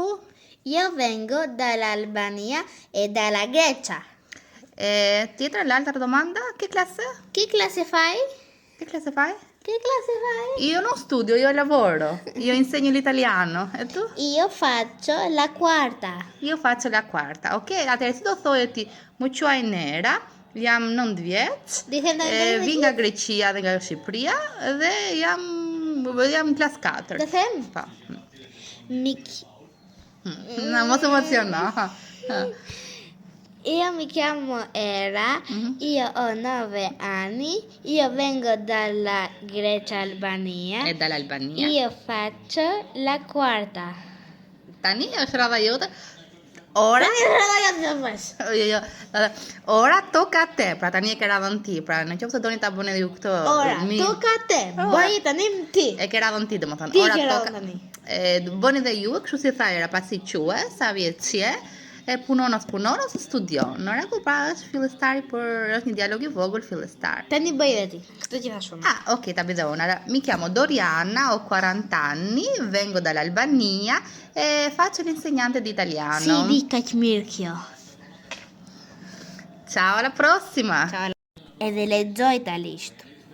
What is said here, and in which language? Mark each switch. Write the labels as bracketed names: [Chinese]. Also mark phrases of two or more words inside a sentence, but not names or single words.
[Italian] Io vengo dall'Albania e dalla Grecia. Dietro l'altra domanda? Che classe? Che classe fai? Che classe fai? Che classe fai? Io non studio, io lavoro. Io insegno l'italiano. E tu? Io faccio la quarta. Io faccio la quarta. [Albanian] Ok, atëherë si do thojeti më quaj Nera, jam 9 vjeç, vij nga Greqia dhe nga Shqipëria dhe jam klas 4. Të them? Po. No, Mos emociono. [Italian] Io mi chiamo Era, io ho 9 anni, io vengo dalla Grecia Albania. E dall'Albania. Io faccio la quarta. [Albanian] Tani është radha jote. [Italian] Ora Ora tocca a te, [Albanian] pra tani e ke radhën ti, pra në qoftë se doni ta bëni ju këtë. [Italian] Ora tocca a te. [Albanian] Bëj tani ti. E ke radhën ti, domethënë. Ti [Italian] Ora [Albanian] ke [Italian] tocca. [Albanian] radhën tani. Bëni dhe ju, kështu si tha Era, pasi quhe, sa vjeç je, e punon ose studion. Në rregull, pra është fillestari është një dialog i vogël fillestar. Tani bëj dhe ti. Këtë që thash unë. [Italian] Ah, ok, ta vedo una. Mi chiamo Doriana, ho 40 anni, vengo dall'Albania e faccio l'insegnante di italiano. [Albanian] Si di kaq mirë kjo. [Italian] Ciao, alla prossima. [Albanian] Edhe lexoj italisht.